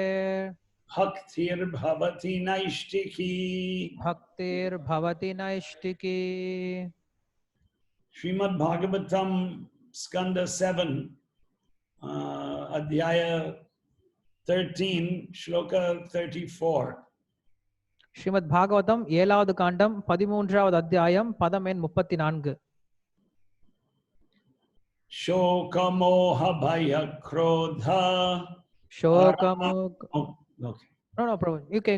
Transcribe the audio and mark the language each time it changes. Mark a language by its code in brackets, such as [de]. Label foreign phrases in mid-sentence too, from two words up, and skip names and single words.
[sa] भक्तिर् भवति नैष्ठिकी. भक्तिर् भवति नैष्ठिकी. श्रीमद् भागवतम् स्कन्द 7 अध्याय 13 श्लोक 34. [ta] ஸ்ரீமத் பாகவதம் 7வது காண்டம் 13வது அத்தியாயம் பதம் எண் 34. [sa] शोक मोह भय क्रोध. Shokamok. [en] Oh, okay. No, bro. You can